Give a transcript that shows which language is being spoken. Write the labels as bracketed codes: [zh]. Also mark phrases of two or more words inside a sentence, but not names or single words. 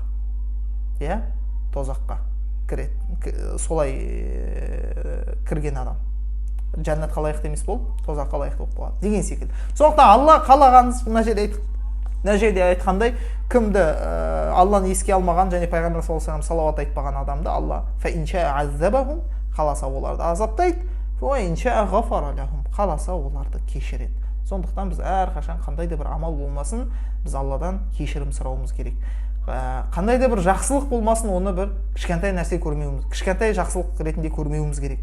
[kk] Тозаққа кіреді, солай кірген адам жәннатқа лайықты емес болып, тозаққа лайықты болып қалады деген секілді. Сондықтан Алла қалағаныз мына жерде айтқандай, кімді Алланы еске алмаған және пайғамбар [ar] صلى الله عليه وسلم [kk] салауат айтпаған адамды Алла [ar] فإن شاء عذبهم [kk] қаласа оларды азаптайды, қаласа оларды кешіреді. Сондықтан біз әрқашан қандай да бір амал болмасын, біз Алладан кешірім сұрауымыз керек. Қандай да бір жақсылық болмасын, оны бір кішкентай нәрсе көрмеуіміз, кішкентай жақсылық ретінде көрмеуіміз керек.